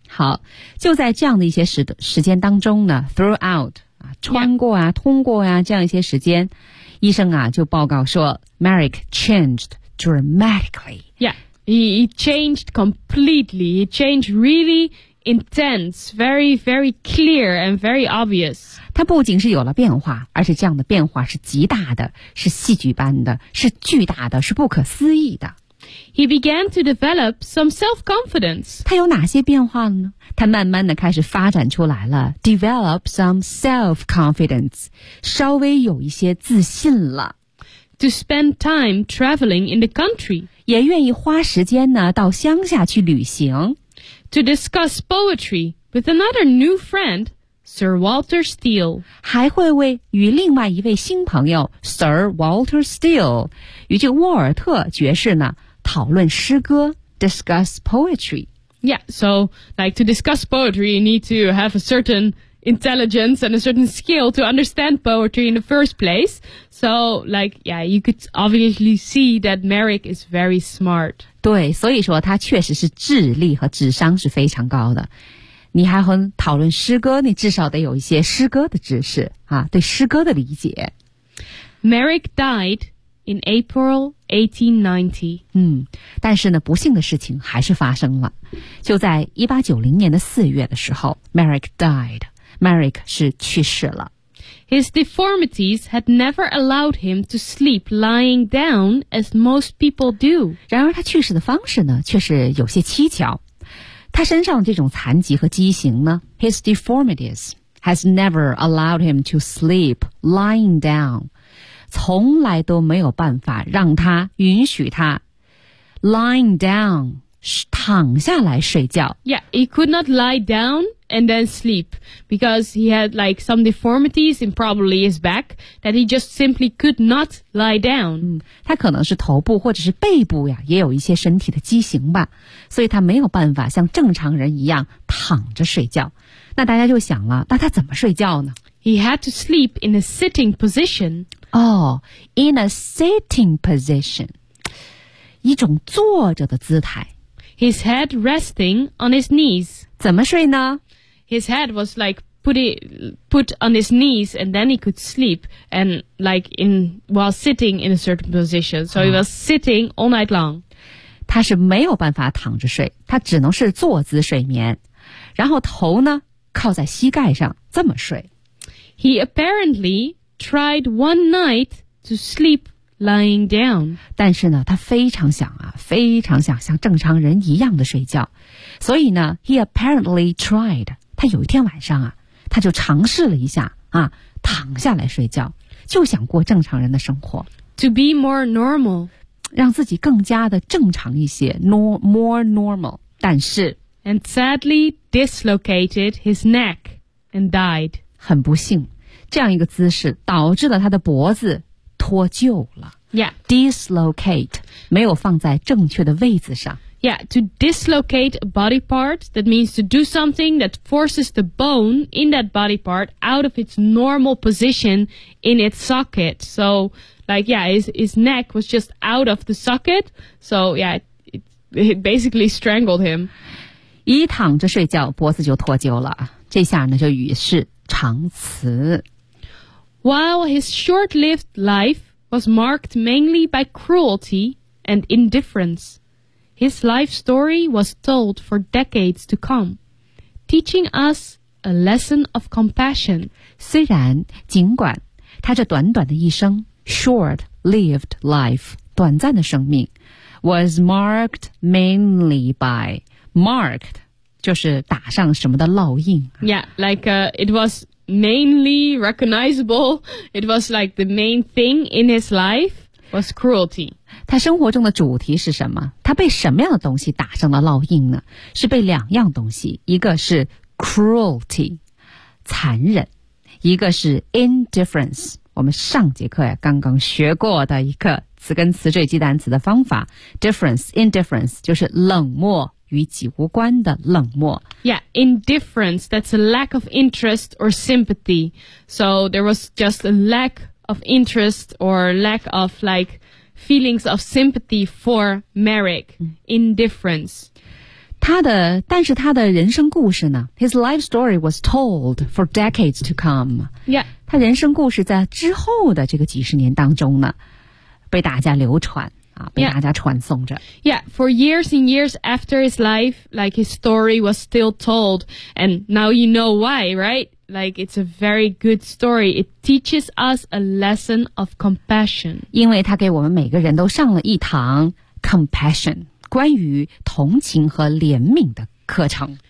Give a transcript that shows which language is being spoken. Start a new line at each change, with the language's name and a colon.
Chinese: 好，就在这样的一些时间当中呢 ，throughout 啊，穿过啊， yeah. 通过啊，这样一些时间，医生啊就报告说 ，
English: Merrick changed dramatically. Yeah, he changed completely. He changed really intense, very, very clear and very obvious.
Chinese: 他不仅是有了变化，而且这样的变化是极大的，是戏剧般的，是巨大的，是不可思议的。
English: He began to develop some self-confidence.
Chinese: 他有哪些变化呢？他慢慢的开始发展出来了 ，
English: develop some self-confidence，
Chinese: 稍微有一些自信了。
English: To spend time traveling in the country，
Chinese: 也愿意花时间呢到乡下去旅行。
English: To discuss poetry with another new friend, Sir Walter Steele.
Chinese: 还会为与另外一位新朋友 Sir Walter Steele, 与这沃尔特爵士呢讨论诗歌
English: discuss poetry. Yeah, so like to discuss poetry, you need to have a certain intelligence and a certain skill to understand poetry in the first place. So like, yeah, you could obviously see that Merrick is very smart.
Chinese: 对，所以说他确实是智力和智商是非常高的。你还和讨论诗歌，你至少得有一些诗歌的知识啊，对诗歌的理解。
English: Merrick died in April 1890.
Chinese: 但是呢，不幸的事情还是发生了。就在1890年的四月的时候 ，
English: Merrick died.
Chinese: Merrick 是去世了。
English: His deformities had never allowed him to sleep lying down as most people do.
Chinese: 然而他去世的方式呢却是有些蹊跷。他身上这种残疾和畸形呢
English: ,his deformities has never allowed him to sleep lying down.
Chinese: 从来都没有办法让他允许他
English: lying down,
Chinese: 躺下来睡觉。
English: Yeah, he could not lie down. And then sleep, because he had like some deformities in probably his back that he just simply could not lie down.
Chinese: 他可能是头部或者是背部呀，也有一些身体的畸形吧，所以他没有办法像正常人一样躺着睡觉。那大家就想了，那他怎么睡觉呢？
English: He had to sleep in a sitting position. Oh, in a sitting position.
Chinese: 一种坐着的姿态。
English: His head resting on his knees.
Chinese: 怎么睡呢？
English: His head was like put on his knees and then he could sleep and like in while sitting in a certain position. So he was sitting all night long.
Chinese: 他是没有办法躺着睡，他只能是坐姿睡眠。然后头呢，靠在膝盖上，这么睡。
English: He apparently tried one night to sleep lying down.
Chinese: 但是呢，他非常想啊，非常想像正常人一样的睡觉。所以呢
English: ,he apparently tried.
Chinese: 他有一天晚上啊他就尝试了一下啊躺下来睡觉就想过正常人的生活。
English: To be more normal.
Chinese: 让自己更加的正常一些
English: more normal.
Chinese: 但是
English: And sadly dislocated his neck and died.
Chinese: 很不幸这样一个姿势导致了他的脖子脱臼了。
English: Yeah.
Chinese: Dislocate, 没有放在正确的位置上。
English: Yeah, to dislocate a body part, that means to do something that forces the bone in that body part out of its normal position in its socket. So, like, yeah, his neck was just out of the socket. So, yeah, it basically strangled him.
Chinese: 一躺着睡觉，脖子就脱臼了。这下呢，就与世长辞。
English: While his short-lived life was marked mainly by cruelty and indifference,His life story was told for decades to come, teaching us a lesson of compassion.
Chinese: 虽然尽管他这短短的一生
English: short-lived life,
Chinese: 短暂的生命
English: was marked mainly by,
Chinese: marked 就是打上什么的烙印。
English: Yeah, like it was mainly recognizable. It was like the main thing in his life. Was cruelty.
Chinese: 他生活中的主题是什么？他被什么样的东西打上了烙印呢？是被两样东西，一个是 cruelty, 残忍，一个是 indifference, 我们上节课呀刚刚学过的一个词根词缀记单词的方法 difference, indifference, 就是冷漠与己无关的冷漠。
English: Yeah, indifference, that's a lack of interest or sympathy. So there was just a lack of interest or lack of like feelings of sympathy for Merrick, indifference.
Chinese: 但是他的人生故事呢
English: ?His life story was told for decades to come. Yeah.
Chinese: 他人生故事在之后的这个几十年当中呢被大家流传。被大家传颂着
English: Yeah, for years and years after his life, like his story was still told, and now you know why, right? Like it's a very good story. It teaches us a lesson of compassion.
Chinese: 因为他给我们每个人都上了一堂 compassion, 关于同情和怜悯的课程。